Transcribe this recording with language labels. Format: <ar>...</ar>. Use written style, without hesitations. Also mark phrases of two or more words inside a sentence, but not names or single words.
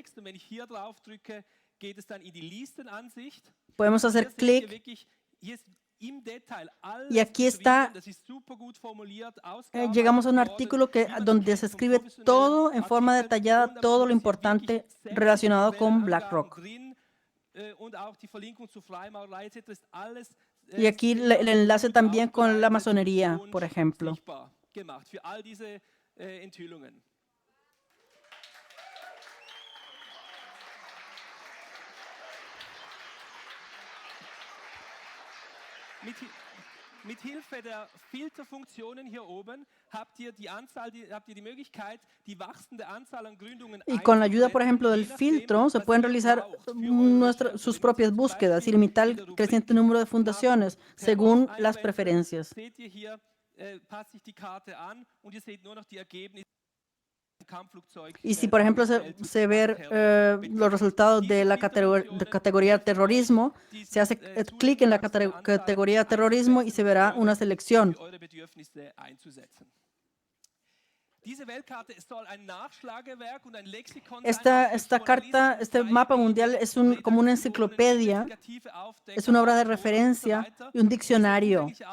<es>Podemos hacer clic y aquí está, llegamos a un artículo donde se escribe todo en forma detallada, todo lo importante relacionado con BlackRock. Y aquí el enlace también con la masonería, por ejemplo.</es> <de>Mithilfe der Filterfunktionen hier oben habt ihr die Möglichkeit, die wachsende Anzahl an Gründungen</de> <es>Y con la ayuda, por ejemplo, del filtro, se pueden realizar sus propias búsquedas y limitar el creciente número de fundaciones según las preferencias.</es> <de>Seht ihr hier, passt sich die Karte an und ihr seht nur noch die Ergebnisse.</de> <es>Y si, por ejemplo, se ven los resultados de la categoría terrorismo, se hace clic en la categoría terrorismo y se verá una selección. Esta carta, este mapa mundial es como una enciclopedia, es una obra de referencia y un diccionario.</es>